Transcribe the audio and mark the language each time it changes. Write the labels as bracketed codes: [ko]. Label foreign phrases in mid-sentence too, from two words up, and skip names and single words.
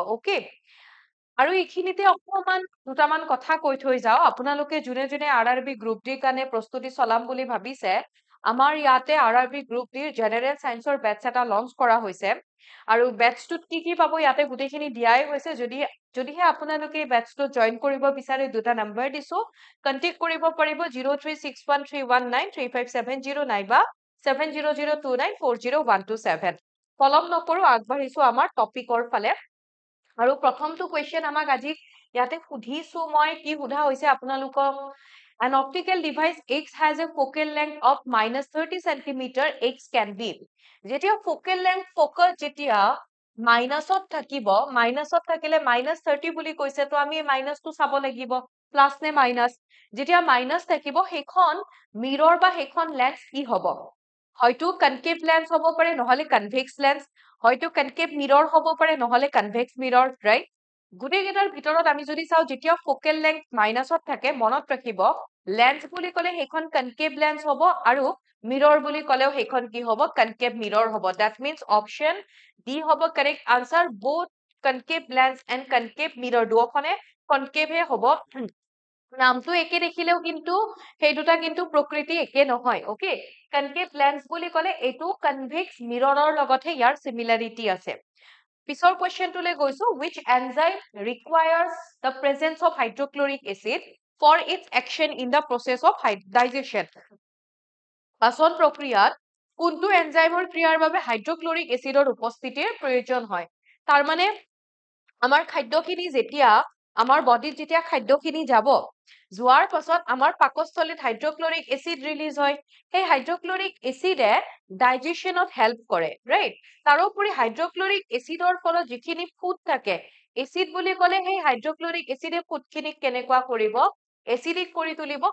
[as] ওকে আৰু এইখিনিতে অকমান দুটামান কথা কৈ থৈ যাও আপোনালোকে যোনে যোনে আৰআৰবি গ্ৰুপ ডিৰ কাৰণে প্ৰস্তুতি চলাম বুলি ভাবিছে আমাৰ ইয়াতে আৰআৰবি গ্ৰুপ ডিৰ [en] general science batch [as] এটা লঞ্চ কৰা হৈছে আৰু বেটচটোত কি পাব ইয়াতে গুটেখিনি দিয়াই হৈছে যদিহে আপোনালোকে বেটচটো জয়েন কৰিব বিচাৰে দুটা নম্বৰ দিছো কন্টেক্ট কৰিব পাৰিব 0361319357 নাইবা 7002940127 পলম নকৰো আগবাঢ়িছো আমাৰ টপিকৰ ফালে আৰু প্ৰথমটো কোৱেশ্চন আমাক আজি ইয়াতে সুধিছো মই কি সুধা হৈছে আপোনালোকক [en] An optical device X has a focal length of -30 cm. X can be. [as] যেতিয়া [en] focal length focus [as] যেতিয়া মাইনাসত থাকিব মাইনাসত থাকিলে -30 বুলি কৈছে তো আমি মাইনাসটো চাব লাগিব প্লাস নে মাইনাস যেতিয়া মাইনাস থাকিব সেইখন মিৰৰ বা সেইখন লেন্স কি হ'ব হয়তো [en] concave lens [as] হ'ব পাৰে নহলে [en] convex lens [as] হয়তো [en] concave mirror [as] হ'ব পাৰে নহলে [en] convex mirror [as] ৰাইট গুটেই কেইটাৰ ভিতৰত আমি যদি চাও যেতিয়া [en] focal length [as] মাইনাসত থাকে মনত ৰাখিব লেন্স বুলি কলে সেইখন [en] concave lens [as] হ'ব আৰু মিৰৰ বুলি কলেও সেইখন কি হ'ব [en] concave mirror [as] হ'ব [en] that means option D [as] হ'ব [en] correct answer both concave lens and concave mirror [as] দুখনে concave হে হ'ব নামটো একে দেখিলেও কিন্তু সেই দুটা কিন্তু প্ৰকৃতি একে নহয় ওকে [en] concave lens [as] বুলি কলে এইটো [en] convex mirror [as] ৰ লগতহে ইয়াৰ similarity আছে পিছৰ কোৱেশ্চনটোলৈ গৈছো [en] which enzyme requires the presence of hydrochloric acid for its action in the process of digestion [as] পাচন প্ৰক্ৰিয়াত কোনটো এনজাইমৰ ক্ৰিয়াৰ বাবে [en] hydrochloric acid [as] উপস্থিতিৰ প্ৰয়োজন হয় তাৰ মানে আমাৰ খাদ্যখিনি যেতিয়া আমাৰ বডিত যেতিয়া খাদ্যখিনি যাব যোৱাৰ পাছত আমাৰ পাকস্থলীত [en] hydrochloric acid [as] ৰিলিজ হয় সেই [en] hydrochloric acid digestion help [as] কৰে ৰাইট তাৰোপৰি [en] hydrochloric acid [as] ফলত যিখিনি ফুড থাকে এসিড বুলি ক'লে সেই [en] hydrochloric acid [as] ফুডখিনিক কেনেকুৱা কৰিব এসিডিক কৰি তুলিব